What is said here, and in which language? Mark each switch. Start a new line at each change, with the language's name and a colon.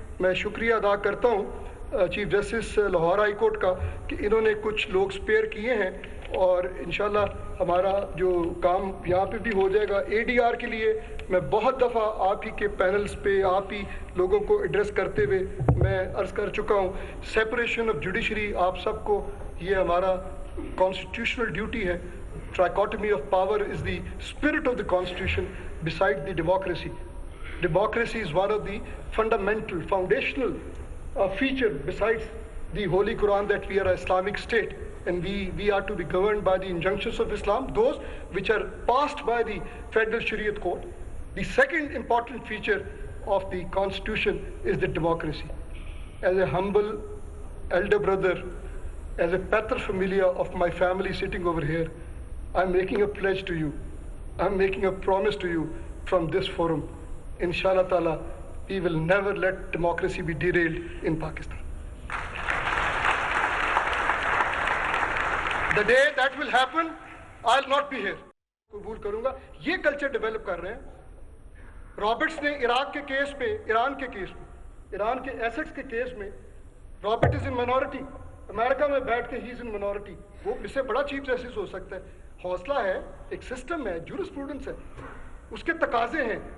Urdu: میں شکریہ ادا کرتا ہوں chief justice Lahore high court کا کہ انہوں نے کچھ لوگ سپیئر کیے ہیں اور انشاءاللہ ہمارا جو کام یہاں پہ بھی ہو جائے گا. اے ڈی آر کے لیے میں بہت دفعہ آپ ہی کے پینلز پہ آپ ہی لوگوں کو ایڈریس کرتے ہوئے میں عرض کر چکا ہوں, سیپریشن آف جوڈیشری آپ سب کو یہ ہمارا کانسٹیٹیوشنل ڈیوٹی ہے.
English: Trichotomy of power is the spirit of the constitution beside the democracy. Democracy is one of the fundamental, foundational feature besides the Holy Quran that we are an Islamic state and we are to be governed by the injunctions of Islam, those which are passed by the Federal Shariat Court. The second important feature of the constitution is the democracy. As a humble elder brother, as a paterfamilias of my family sitting over here, I'm making a pledge to you. I'm making a promise to you from this forum. Inshallah ta'ala, we will never let democracy be derailed in Pakistan. The day that will happen, I'll not be here.
Urdu: قبول کروں گا. یہ culture develop کر رہے ہیں. Roberts نے عراق کے case پہ, ایران کے کیس میں, ایران کے ایسٹس کے کیس میں, رابرٹ
English: Is in minority.
Urdu: امریکہ میں بیٹھ کے
English: ہی is in minority.
Urdu: وہ اس سے بڑا چیف جسٹس ہو سکتا ہے. حوصلہ ہے, ایک سسٹم ہے, جورسپروڈنس ہے, اس کے تقاضے ہیں.